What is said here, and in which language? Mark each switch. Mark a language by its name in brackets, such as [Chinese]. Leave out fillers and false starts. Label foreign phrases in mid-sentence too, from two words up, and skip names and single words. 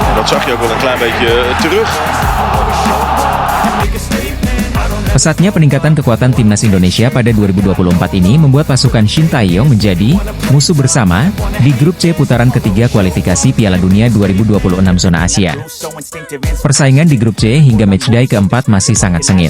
[Dutch] zag je ook wel een klein beetje terug. [Indonesian] Pesatnya peningkatan kekuatan timnas Indonesia pada 2024 ini membuat pasukan Shin Tae-yong menjadi musuh bersama di grup C putaran ketiga kualifikasi Piala Dunia 2026 zona Asia. Persaingan di grup C hingga matchday keempat masih sangat sengit.